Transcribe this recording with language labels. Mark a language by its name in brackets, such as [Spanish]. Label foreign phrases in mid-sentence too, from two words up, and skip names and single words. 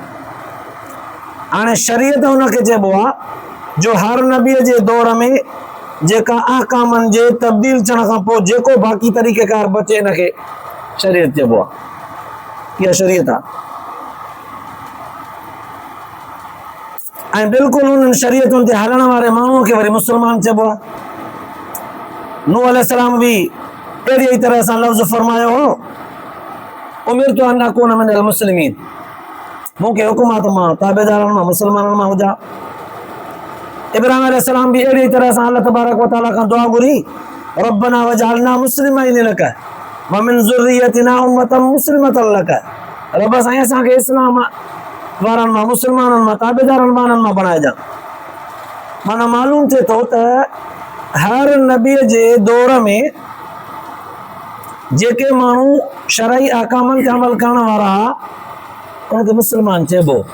[Sindhi] हाणे शरीयत हुनखे चइबो आहे जो हर नबीअ जे दौर में जेका अहकामनि जे तब्दील थियण खां पोइ जेको बाक़ी तरीक़ेकार बचे हिनखे शरीयत चइबो आहे। इहा शरीयत आहे। ऐं बिल्कुलु उन्हनि शरीयतुनि ते हलण वारे माण्हूअ खे वरी मुस्लमान चइबो आहे। नूह अलैहिस्सलाम बि अहिड़ी ई तरह सां लफ़्ज़ फरमायो हो, [Arabic] أمرت أن أكون من المسلمين, [Sindhi] मूंखे हुकुम आहे त मां ताबेदारनि मां मुस्लमाननि मां हुजां। इब्राहिम अलैहिस्सलाम बि अहिड़ी तरह सां [Arabic] الله تبارك وتعالى [Sindhi] खां दुआ घुरी, [Arabic] ربنا واجعلنا مسلمين لك ومن ذريتنا أمة مسلمة لك, [Sindhi] रब साईं असांखे इस्लाम वारनि मां मुस्लमाननि मां ताबेदारनि मां बणाइजां। माना मालूम थिए थो त हर नबीअ जे दौर में जेके माण्हू शरई अहकामनि ते अमल करण वारा उनखे मुस्लमान चइबो।